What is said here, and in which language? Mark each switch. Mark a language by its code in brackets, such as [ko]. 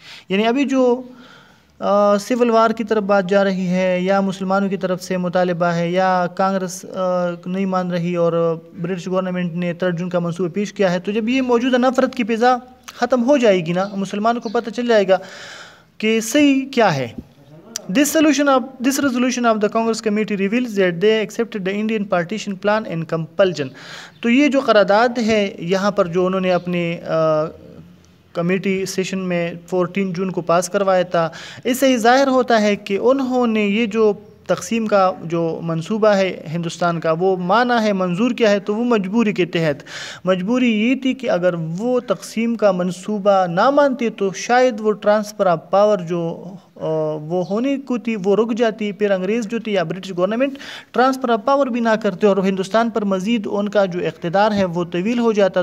[ur] یعنی ابھی جو سول وار کی طرف بات جا رہی ہے یا مسلمانوں کی طرف سے مطالبہ ہے یا کانگریس نہیں مان رہی اور برٹش گورنمنٹ نے 3rd جون کا منصوبہ پیش کیا ہے، تو جب یہ موجودہ نفرت کی فضا ختم ہو جائے گی نا، مسلمانوں کو پتہ چل جائے گا کہ صحیح کیا ہے. [en] This resolution of the Congress Committee reveals that they accepted the Indian partition plan in compulsion. [ur] تو یہ جو قرارداد ہے یہاں پر جو انہوں نے اپنے کمیٹی سیشن میں 14 جون کو پاس کروایا تھا، اس سے ظاہر ہوتا ہے کہ انہوں نے یہ جو تقسیم کا جو منصوبہ ہے ہندوستان کا وہ مانا ہے، منظور کیا ہے. تو وہ مجبوری کے تحت، مجبوری یہ تھی کہ اگر وہ تقسیم کا منصوبہ نہ مانتے تو شاید وہ ٹرانسفر آف پاور جو وہ ہونے کو تھی وہ رک جاتی، پھر انگریز جو تھی یا British government transfer of power بھی نہ کرتے اور ہندوستان پر مزید ان کا جو اقتدار ہے وہ طویل ہو جاتا.